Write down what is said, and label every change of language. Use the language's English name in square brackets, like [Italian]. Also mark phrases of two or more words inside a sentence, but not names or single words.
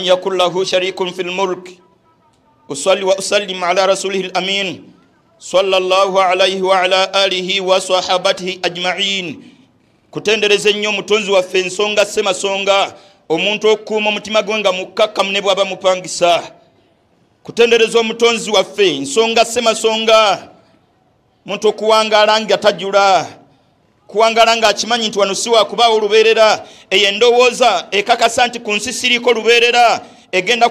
[Arabic] يكن له شريك في الملك أصلي وأسلم على رسوله الأمين صلى الله عليه وعلى آله وصحابته أجمعين [Ganda] kutendereza nnyo mutonzi waffe ensonga ssemasonga omuntu okuuma omutima gwe nga mukkakkamu ne bw'aba mupangisa kutendereza omutonzi waffe ensonga ssemasonga muntu okuwangaala nga tajula kuwangala nga akimanyi nti wano si wakubaawo olubeerera eyo endowooza ekakasa nti ku nsi siriiko lubeerera egenda